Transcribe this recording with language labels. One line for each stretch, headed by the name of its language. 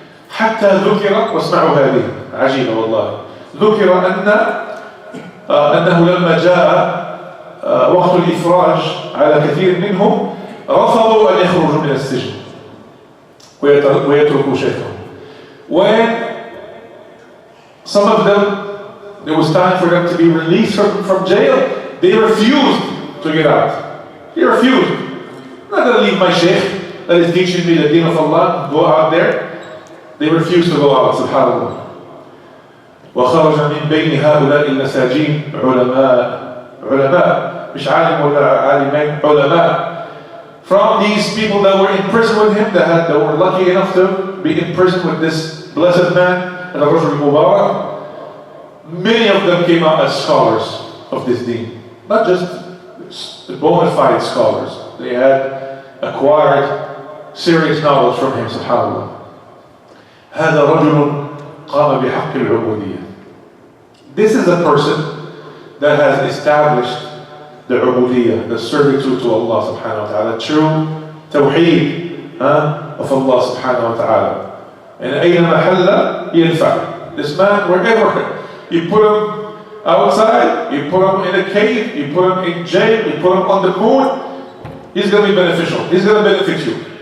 Arabic: حتى ذكر واسمعوا هذه عجيبة والله. ذكر أنه لما جاء وقت الإفراج على كثير منهم رفضوا أن يخرجوا من السجن ويتركوا شيخهم.
English: When some of them, it was time for them to be released from jail, they refused to get out. They refused. I'm not going to leave my sheikh that is teaching me the deen of Allah, go out there. They refused to go out, subhanAllah.
Arabic: وخرج من بين هؤلاء المساجين علماء مش عالم ولا عالمين علماء.
English: From these people that were in prison with him, that were lucky enough to be in prison with this blessed man,
Arabic: الرجل المبارك,
English: many of them came out as scholars of this deen. Not just bona fide scholars. They had acquired serious knowledge from him, subhanAllah.
Arabic: هذا رجل قام بحق العبودية.
English: This is a person that has established the ubudiyah, the servitude to Allah subhanahu wa ta'ala, true tawheed of Allah subhanahu wa ta'ala. And
Arabic: أينما حل ينفع.
English: This man, wherever you put him outside, you put him in a cave, you put him in jail, you put him on the moon, he's going to be beneficial. He's going to benefit you.